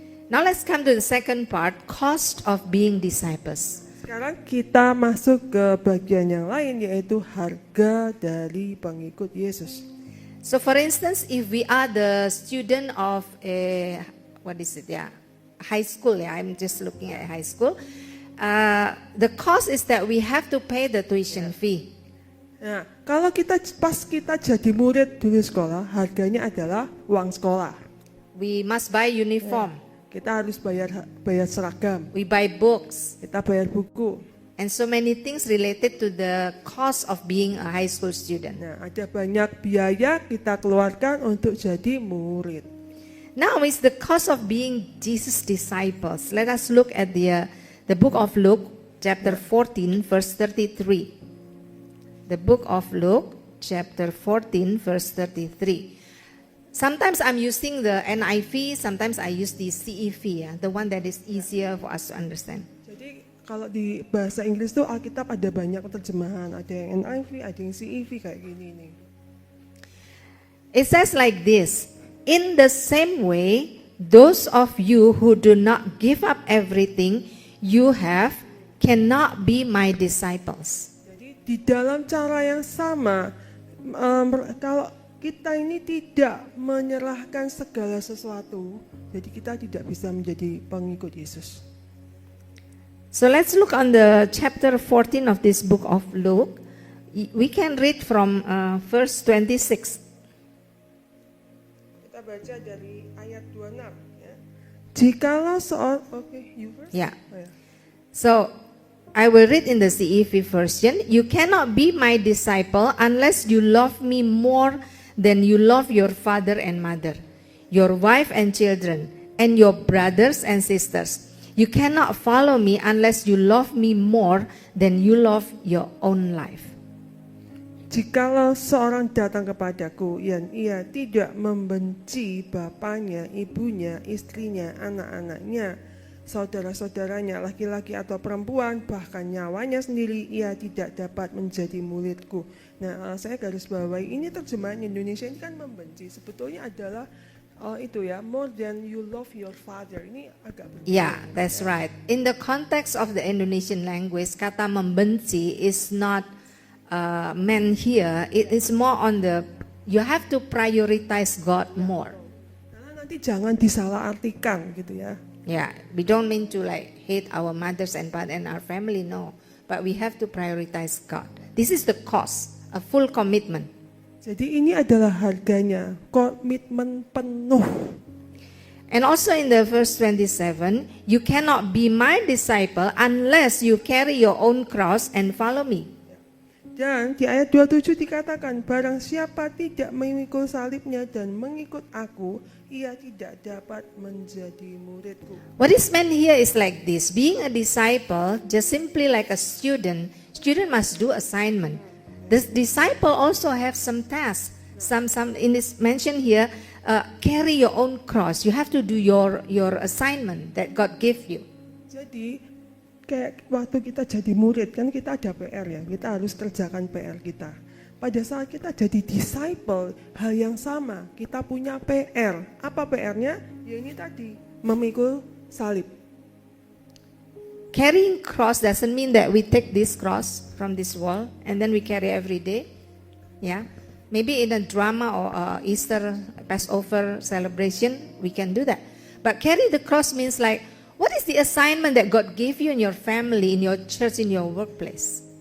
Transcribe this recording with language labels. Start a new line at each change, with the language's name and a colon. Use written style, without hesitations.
English: Now let's come to the second part, cost of being disciples.
Indonesian: Sekarang kita masuk ke bagian yang lain, yaitu harga dari pengikut Yesus.
English: So for instance, if we are the student of high school, I'm just looking at high school, the cost is that we have to pay the tuition fee.
Indonesian: Nah, kalau pas kita jadi murid di sekolah, harganya adalah uang sekolah.
English: We must buy uniform.
Indonesian: Kita harus bayar seragam,
English: We buy books.
Indonesian: kita bayar buku.
English: And so many things related to the cost of being a high school student.
Indonesian: Nah, ada banyak biaya kita keluarkan untuk jadi murid.
English: Now is the cost of being Jesus' disciples. Let us look at the book of Luke, chapter 14, verse 33. The book of Luke, chapter 14, verse 33. Sometimes I'm using the NIV, sometimes I use the CEV, the one that is easier for us to understand.
Indonesian: Jadi kalau di bahasa Inggris tuh Alkitab ada banyak terjemahan, ada yang NIV, ada yang CEV kayak gini nih.
English: It says like this, in the same way, those of you who do not give up everything you have cannot be my disciples.
Indonesian: Jadi di dalam cara yang sama, kalau kita ini tidak menyerahkan segala sesuatu, jadi kita tidak bisa menjadi pengikut Yesus.
English: So let's look on the chapter 14 of this book of Luke. We can read from verse 26.
Indonesian: Kita baca dari ayat 26 ya. Jikalau
English: you first? Yeah.
Indonesian: Oh, ya.
English: So I will read in the CEV version. You cannot be my disciple unless you love me more than you love your father and mother, your wife and children, and your brothers and sisters. You cannot follow me unless you love me more than you love your own life.
Indonesian: Jikalau seorang datang kepadaku yang ia tidak membenci bapaknya, ibunya, istrinya, anak-anaknya, saudara-saudaranya, laki-laki atau perempuan, bahkan nyawanya sendiri, ia tidak dapat menjadi muridku. Nah, saya garis bawahi ini terjemahan Indonesia ini kan membenci. Sebetulnya adalah itu ya,
English: more than you love your father.
Indonesian: Ini agak berbeda.
English: Yeah, that's right. In the context of the Indonesian language,
Indonesian: kata membenci
English: is not meant here. It is more on you have to prioritize God more.
Indonesian: Karena nanti jangan disalahartikan gitu ya.
English: Yeah, we don't mean to like hate our mothers and fathers and our family, no. But we have to prioritize God. This is the cost, a full commitment.
Indonesian: Jadi ini adalah harganya, komitmen penuh.
English: And also in the verse 27, you cannot be my disciple unless you carry your own cross and follow me.
Indonesian: Dan di ayat 27 dikatakan, barang siapa tidak memikul salibnya dan mengikut aku, ia tidak dapat menjadi muridku.
English: What is meant here is like this. Being a disciple, just simply like a student must do assignment. The disciple also have some tasks. Some in this mention here, carry your own cross. You have to do your assignment that God gave you.
Indonesian: Jadi kayak waktu kita jadi murid kan kita ada PR ya, kita harus kerjakan PR kita. Pada saat kita jadi disciple, hal yang sama, kita punya PR. Apa PR-nya? Ya ini tadi, memikul salib.
English: carrying cross doesn't mean that we take this cross from this wall and then we carry every day. Yeah, maybe in a drama or Easter, Passover celebration, we can do that. But carry the cross means like, what is the assignment that God gave you in your family, in your church, in your workplace?